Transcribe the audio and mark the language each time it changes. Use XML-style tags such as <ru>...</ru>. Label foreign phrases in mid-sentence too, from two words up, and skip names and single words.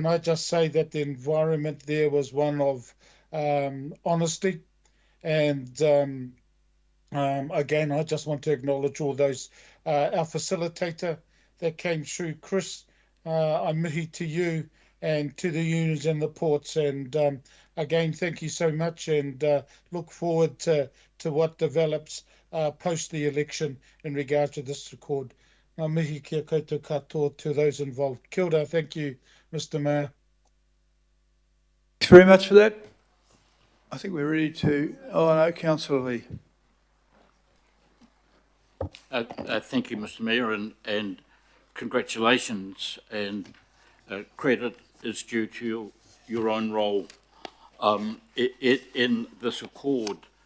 <en>I just say that the environment there was one of honesty, and again, I just want to acknowledge all those, our facilitator that came through, Chris, I'm mihi to you and to the unions and the ports, and again, thank you so much, and look forward to what develops post the election in regard to this record.</en> <mi>Ngā mihi kia koutou katoa</mi> <en>to those involved.</en> <mi>Kia ora,</mi> <en>thank you, Mr. Mayor. Thanks very much for that. I think we're ready to, Councillor Lee. Thank you, Mr. Mayor, and congratulations, and credit is due to your own role in this accord.</en>